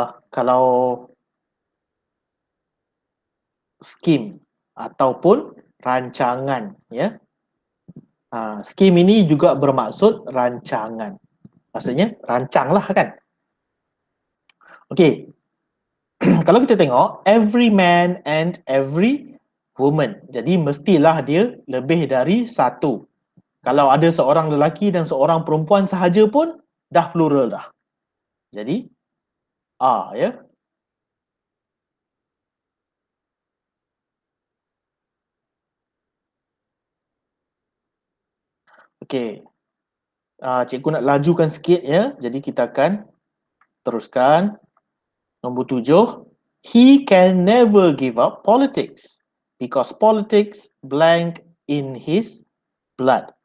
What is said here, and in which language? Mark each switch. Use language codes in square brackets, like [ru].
[ms] Kalau scheme ataupun rancangan, ya. Scheme ini juga bermaksud rancangan. Maksudnya rancanglah kan. Okey. Kalau kita tengok [en] every man and every woman. [ms] Jadi mestilah dia lebih dari satu. Kalau ada seorang lelaki dan seorang perempuan sahaja pun dah plural dah. Jadi ya. Okey. Cikgu nak lajukan sikit ya. Jadi kita akan teruskan. Nombor 7. [en] He can never give up politics because politics blank in his blood.